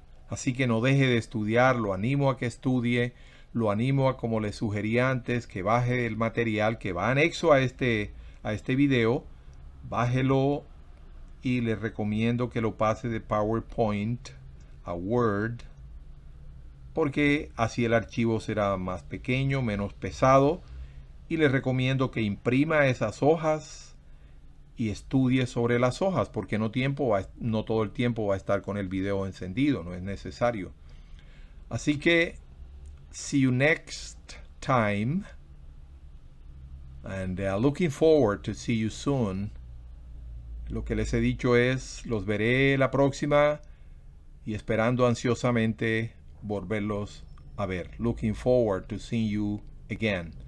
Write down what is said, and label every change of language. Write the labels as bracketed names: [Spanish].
[Spanish] Así que no deje de estudiar, lo animo a que estudie, lo animo a, como le sugerí antes, que baje el material que va anexo a este video, bájelo y le recomiendo que lo pase de PowerPoint a Word, porque así el archivo será más pequeño, menos pesado y les recomiendo que imprima esas hojas y estudie sobre las hojas, porque no todo el tiempo va a estar con el video encendido, no es necesario. Así que, [English] see you next time, and looking forward to see you soon. [Spanish] Lo que les he dicho es, los veré la próxima y esperando ansiosamente volverlos a ver. [English] Looking forward to seeing you again.